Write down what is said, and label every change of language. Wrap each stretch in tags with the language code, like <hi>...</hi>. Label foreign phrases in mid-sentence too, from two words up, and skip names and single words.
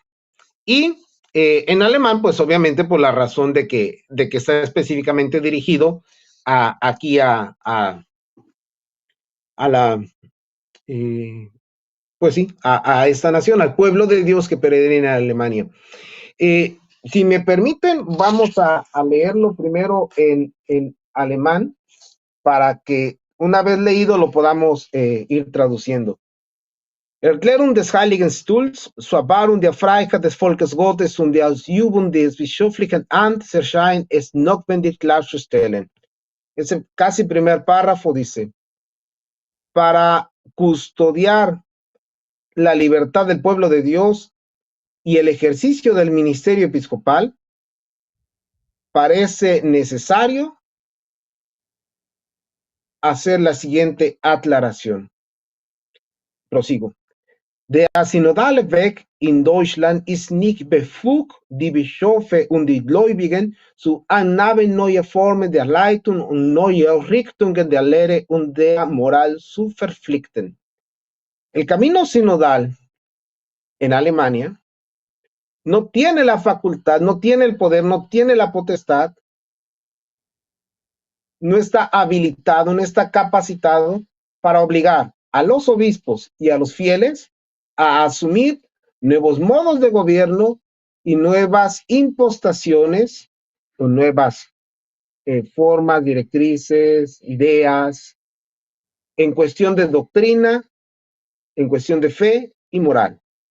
<es>Y en alemán, pues obviamente por la razón de que está específicamente dirigido aquí a la, pues sí, a esta nación, al pueblo de Dios que peregrina en Alemania. Si me permiten, vamos a leerlo primero en alemán para que una vez leído lo podamos ir traduciendo.</es> <de>Erklärung des Heiligen Stuhls zur Wahrung der Freiheit des Volkes Gottes und der Ausübung des bischöflichen Amtes erscheint es notwendig klarzustellen.</de> <es>Ese casi primer párrafo dice, para custodiar la libertad del pueblo de Dios y el ejercicio del ministerio episcopal, parece necesario hacer la siguiente aclaración. Prosigo.</es> <de>Der synodale Weg in Deutschland ist nicht befugt, die Bischöfe und die Gläubigen zu Annahmen neuer Formen der Leitung und neuer Richtungen der Lehre und der Moral zu verpflichten.</de> <es>El camino sinodal en Alemania no tiene la facultad, no tiene el poder, no tiene la potestad, no está habilitado, no está capacitado para obligar a los obispos y a los fieles a asumir nuevos modos de gobierno y nuevas impostaciones o nuevas formas, directrices, ideas, en cuestión de doctrina, en cuestión de fe y moral.</es>